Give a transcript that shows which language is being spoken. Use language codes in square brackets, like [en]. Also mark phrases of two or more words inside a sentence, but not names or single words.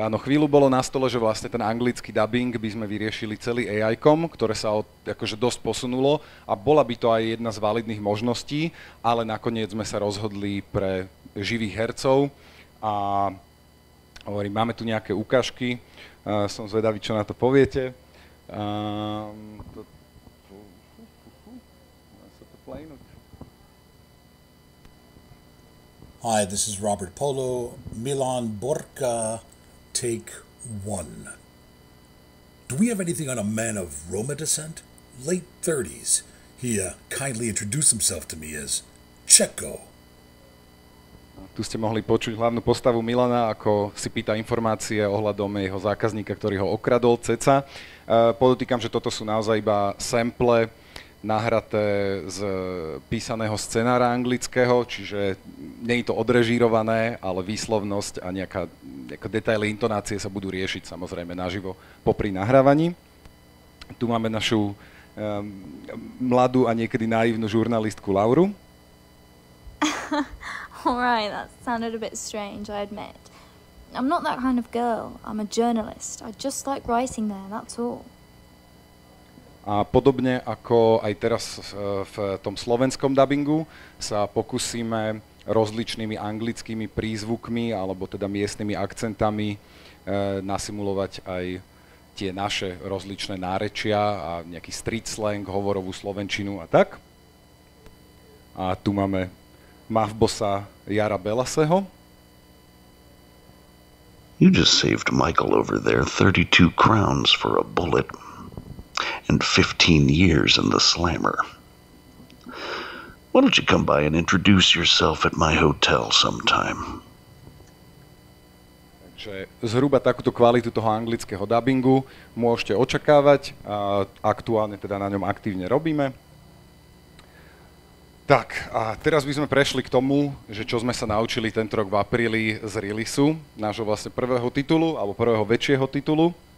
[sk] áno, chvíľu bolo na stole, že vlastne ten anglický dubbing by sme vyriešili celý AI-kom, ktoré sa akože dosť posunulo a bola by to aj jedna z validných možností, ale nakoniec sme sa rozhodli pre živých hercov a hovorím, máme tu nejaké ukážky, som zvedavý, čo na to poviete. [en] Hi, this is Robert Polo, Milan Borka, take 1. Do we have anything on a man of Roma descent? Late 30s. He kindly introduced himself to me as Čeko. [sk] Tu ste mohli počuť hlavnú postavu Milana, ako si pýta informácie ohľadom jeho zákazníka, ktorý ho okradol, Ceca. Podotýkam, že toto sú naozaj iba sample nahraté z písaného scenára anglického, čiže nie je to odrežírované, ale výslovnosť a nejaké detaily, intonácie sa budú riešiť samozrejme naživo popri nahrávaní. Tu máme našu mladú a niekedy naivnú žurnalistku Lauru. [en] Alright, that sounded a bit strange, I admit. I'm not that kind of girl. I'm a journalist. I just like writing there, that's all. [sk] A podobne ako aj teraz v tom slovenskom dubbingu sa pokúsime rozličnými anglickými prízvukmi alebo teda miestnymi akcentami nasimulovať aj tie naše rozličné nárečia a nejaký [en] street slang, [sk] hovorovú slovenčinu a tak. A tu máme mavbosa Jara Belaseho. [en] You just saved Michael over there 32 crowns for a bullet. And 15 years in the slammer. Why don't you come by and introduce yourself at my hotel sometime? [sk] Takže zhruba takúto kvalitu toho anglického dubbingu môžete očakávať. Aktuálne teda na ňom aktívne robíme. Tak, a teraz by sme prešli k tomu, že čo sme sa naučili tento rok v apríli z releaseu nášho vlastne prvého titulu, alebo prvého väčšieho titulu.